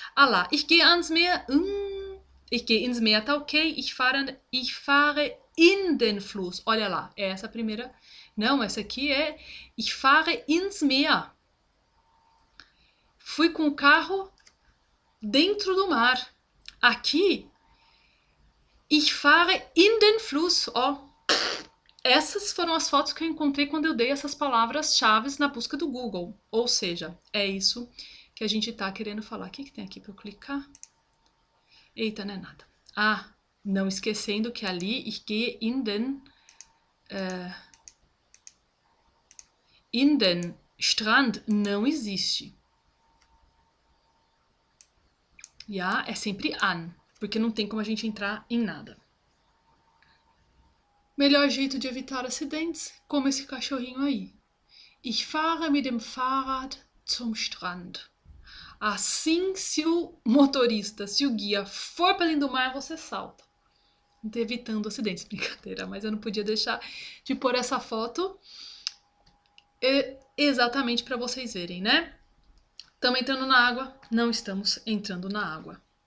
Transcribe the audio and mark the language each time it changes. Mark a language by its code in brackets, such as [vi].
[pt] Ah lá, [de] ich gehe ans Meer. Ich gehe ins Meer, [pt] tá ok. [de] Ich fahre in den Fluss. [pt] Olha lá, é essa a primeira. Não, essa aqui é [de] ich fahre ins Meer. [pt] Fui com o carro dentro do mar. Aqui, [de] ich fahre in den Fluss. [pt] Ó, essas foram as fotos que eu encontrei quando eu dei essas palavras-chave na busca do Google. Ou seja, é isso que a gente tá querendo falar. O que tem aqui para eu clicar? Eita, não é nada. Ah, não esquecendo que ali [de] ich gehe in den Strand [pt] não existe. Ja, é sempre an, porque não tem como a gente entrar em nada. Melhor jeito de evitar acidentes, como esse cachorrinho aí. [de] Ich fahre mit dem Fahrrad zum Strand. [pt] Assim, se o motorista, se o guia for para dentro do mar, você salta. Evitando acidentes. Brincadeira, mas eu não podia deixar de pôr essa foto exatamente para vocês verem, né? Estamos entrando na água? Não estamos entrando na água.